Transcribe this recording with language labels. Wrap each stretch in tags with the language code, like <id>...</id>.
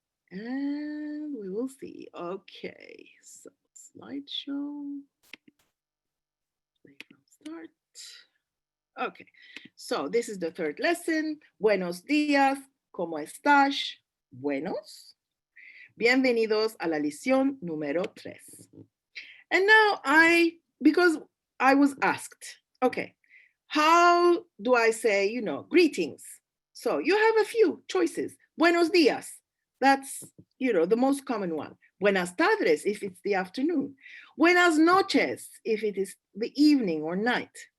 <en>And we will see. Okay, so slideshow. Play from start. Okay, so this is the third lesson.</en> <es>Buenos días, ¿cómo estás? Buenos. Bienvenidos a la lección número 3.</es> <en>And now because I was asked, okay, how do I say, you know, greetings? So you have a few choices.</en> <es>Buenos días.</es> <en>That's, you know, the most common one.</en> <es>Buenas tardes,</es> <en>if it's the afternoon.</en> <es>Buenas noches,</es> <en>if it is the evening or night.</en>